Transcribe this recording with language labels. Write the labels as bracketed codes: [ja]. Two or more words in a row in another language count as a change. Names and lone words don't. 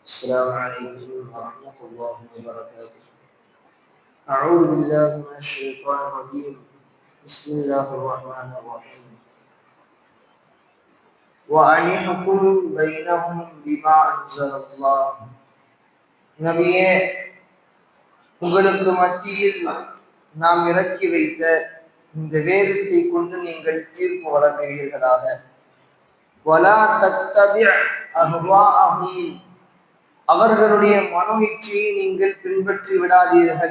[ar] السلام عليكم ورحمة الله وبركاته. أعوذ بالله من الشيطان الرجيم. بسم الله الرحمن الرحيم. وأن يحكم بينهم بما أنزل الله. [ta] நபியே, உங்களுக்கு மத்தியில் நாம் இறக்கி வைத்த இந்த வேதத்தை கொண்டு நீங்கள் தீர்ப்பு வழங்குவீர்களாக. [ar] ولا تتبع أهواءهم, [ta] அவர்களுடைய மனோ இச்சையை நீங்கள் பின்பற்றி விடாதீர்கள்.